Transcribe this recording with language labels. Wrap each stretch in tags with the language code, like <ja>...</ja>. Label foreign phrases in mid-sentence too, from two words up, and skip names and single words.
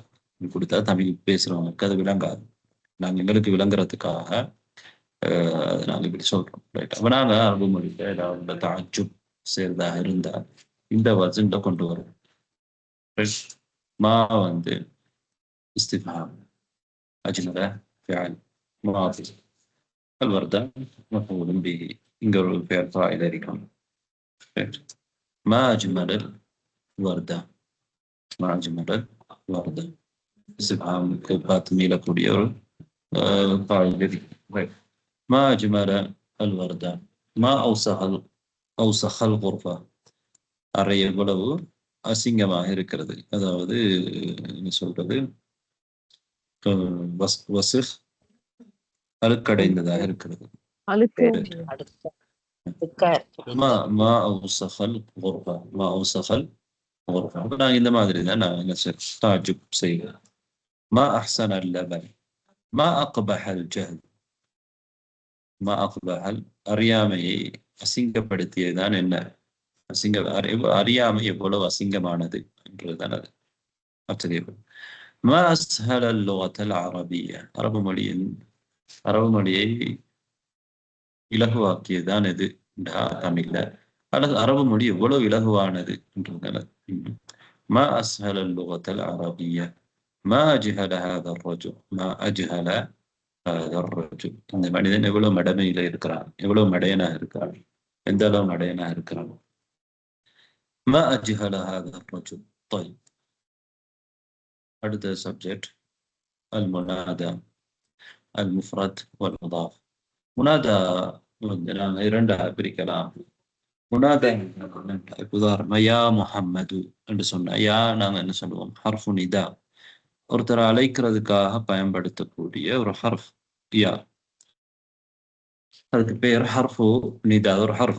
<ta>கொடுத்தா தமிழ் பேசுறவங்களுக்கு அது விளங்காது. நாங்கள் எங்களுக்கு விளங்குறதுக்காக நாங்கள் இப்படி சொல்றோம். ரைட், அப்போ நாங்கள் அரபு மொழியில ஏதாவது தாஜுப் சேர்தாக இருந்தால் இந்த வசன்ட கொண்டு வரும்.</ta> <ar>மா வந்து இஸ்திஃபாம், أجمل فعل ماض, الوردة مفعول به.</ar> <ta>இங்க ஒரு பெயர் ஃபாயில் இருக்கும்.</ta> <ar>ما أجمل الوردة، ما أجمل الوردة استفهام</ar> <ta>பார்த்து மீளக்கூடிய ஒரு ஃபாயில் இருக்கும்.</ta> <ar>ما أجمل الوردة، ما أوسخ الغرفة،</ar> <ta>அறை எவ்வளவு அசிங்கமாக இருக்கிறது. அதாவது என்ன சொல்றது, வசிஃப் அழுக்கடைந்ததாக இருக்கிறது.</ta> <ar>ما أوسخ الغرفة، ما أوسخ الغرفة.</ar> <ta>நான் இந்த மாதிரி தான் நான் என்ன தாஜுப் செய்கிறேன்.</ta> <ar>ما أحسن اللبن، ما أقبح الجهل، ما أقبح</ar> <ta>அறியாமையை அசிங்கப்படுத்தியதுதான் என்ன, அறியாமை எவ்வளவு அசிங்கமானது என்றுதான் அது ஆச்சரியப்படும்.</ta> <ar>ما أسهل اللغة العربية،</ar> <ta>அரபு மொழியை இலகுவாக்கியதுதான் எது தமிழ்ல, அல்லது அரபு மொழி எவ்வளவு இலகுவானது என்றுதான்.</ta> <ar>ما أسهل اللغة العربية، ما أجهل هذا الرجل، ما أجهل هذا الرجل.</ar> <ta>இந்த மனிதன் எவ்வளவு மடமையில இருக்கிறான், எவ்வளவு மடையனாக இருக்கிறான், எந்த அளவு மடையனாக இருக்கிறான்.</ta> <ar>ما أجهل هذا الرجل. طيب،</ar> <ta>அடுத்த சப்ஜெக்ட்</ta> <ar>المنادى المفرد والمضاف.</ar> <ta>முனாதா வந்து நாங்கள் இரண்டாக பிரிக்கலாம். முனாதா உதாரணமா</ta> <ar>يا محمد</ar> <ta>என்று சொன்னா, யா நாங்கள் என்ன சொல்லுவோம்,</ta> <ar>حرف نداء,</ar> <ta>ஒருத்தரை அழைக்கிறதுக்காக பயன்படுத்தக்கூடிய ஒரு</ta> <ar>حرف يا,</ar> <ta>அதுக்கு பேர்</ta> <ar>حرف نداء,</ar> <ta>ஒரு ஹர்ஃப்.</ta>